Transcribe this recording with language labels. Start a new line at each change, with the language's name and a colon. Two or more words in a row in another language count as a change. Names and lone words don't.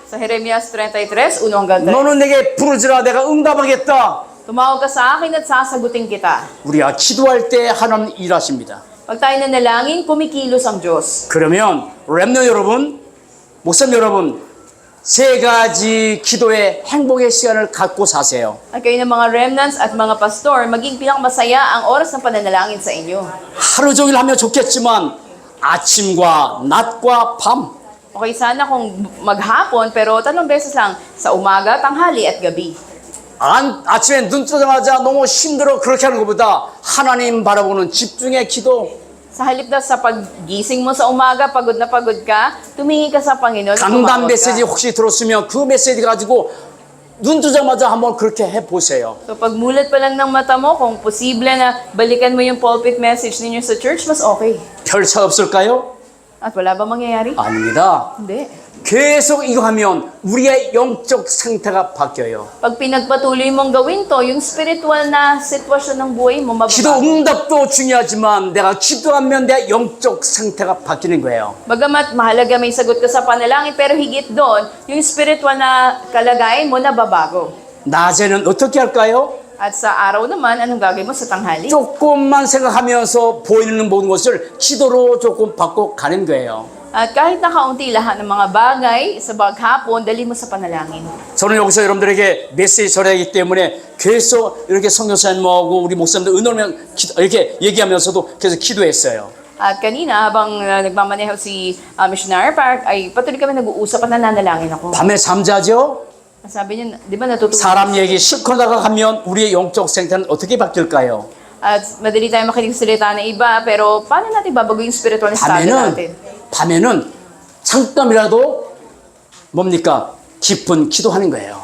Filipino: Sa Jeremias 33, 1 hanggang 3.
Korean: 너는 내게 부르지라 내가 응답하겠다.
Filipino: Tumawag ka sa akin at sasagutin kita.
Korean: 우리가 기도할 때 하나님 일하십니다.
Filipino: Pag tayo nanalangin, kumikilos ang Diyos.
Korean: 그러면 렘너 여러분, 목사님 여러분, 세 가지 기도의 행복의 시간을 갖고 사세요.
Filipino: At kayo ng mga remnants at mga pastor, maging pinakamasaya ang oras ng pananalangin sa inyo.
Korean: 하루 종일 하면 좋겠지만 아침과 낮과 밤
Filipino: Okay, sana kung maghapon, pero 3 beses lang, sa umaga, tanghali at gabi.
Korean: 아침에 눈 뜨자마자 너무 힘들어 그렇게 하는 것보다 하나님 바라보는 집중의 기도
Filipino: Sa halip na sa paggising mo sa umaga, pagod na pagod ka, tumingin ka sa Panginoon at
Korean: 강단
Filipino: tumawag
Korean: 메시지
Filipino: ka.
Korean: 혹시 들었으면 그 메시지 가지고 눈 뜨자마자 한번 그렇게 해보세요.
Filipino: So pag mulat pa lang ng mata mo, kung posible na balikan mo yung
English: pulpit message
Filipino: ninyo sa church, mas okay.
Korean: 별 차 없을까요?
Filipino: At wala ba mangyayari?
Korean: 아닙니다.
Filipino: Hindi.
Korean: 계속 이거 하면 우리의 영적 상태가 바뀌어요.
Filipino: Pag pinagpatuloy mong gawin to, yung spiritual na sitwasyon ng buhay mo
Korean: 기도
Filipino: mababago.
Korean: 응답도 중요하지만 내가 기도하면 내 영적 상태가 바뀌는 거예요.
Filipino: Bagamat mahalaga may sagot ka sa panalangin, pero higit doon, yung spiritual na kalagayan mo nababago.
Korean: 낮에는 어떻게 할까요?
Filipino: At sa araw naman, anong gagawin mo sa tanghali?
Korean: 조금만 생각하면서 보이는 모든 것을 기도로 조금 바꿔 가는 거예요.
Filipino: At kahit nakaunti lahat ng mga bagay sa baghapon, dali mo sa panalangin.
Korean: 저는 여기서 여러분들에게 메시지 전하기 때문에 계속 이렇게 선교사님하고 우리 목사님들 은혜하면 이렇게 얘기하면서도 계속 기도했어요.
Filipino: At kanina, habang nagmamaneho si Missionary Park, ay patuloy kami nag-uusap at nananalangin ako.
Korean: 밤에 잠자죠?
Filipino: Sabi niya, di ba natutulog?
Korean: 사람 얘기 실컷 나가면 우리의 영적 상태는 어떻게 바뀔까요?
Filipino: At madali tayo makinig sa salita ng iba, pero paano natin babago yung spiritual na estado natin?
Korean: 밤에는 잠깐이라도 뭡니까? 깊은 기도하는 거예요.